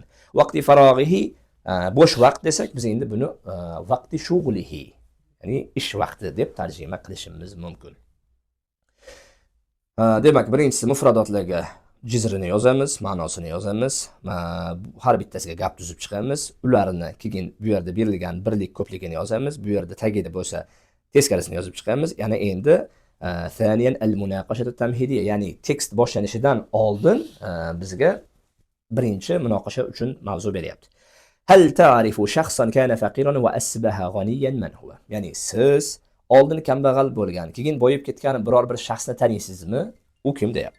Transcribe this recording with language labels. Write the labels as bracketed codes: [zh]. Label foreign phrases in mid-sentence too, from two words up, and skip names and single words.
[ar] وقت فراغه, [uz] bo'sh vaqt desak, biz endi buni [ar] وقت شغله, [uz] ya'ni ish vaqti deb tarjima qilishimiz mumkin. Demak, birinchisi mufradotlarga jizrini yozamiz, ma'nosini yozamiz, har bittasiga gap tuzib chiqamiz, ularni keyin bu yerda berilgan birlik ko'pligini yozamiz, bu yerda tagida bo'lsa teskarisini yozib chiqamiz. Yana endi [ar] ثانيا المناقشة التمهيدية, [uz] ya'ni tekst boshlanishidan oldin bizga birinchi munoqasha uchun mavzu beryapti. [ar] هل تعرف شخصا كان فقيرا وأصبح غنيا من هو? [uz] Ya'ni siz oldin kambag'al bo'lgan, keyin boyib ketgan biror bir shaxsni taniysizmi? U kim deyapti?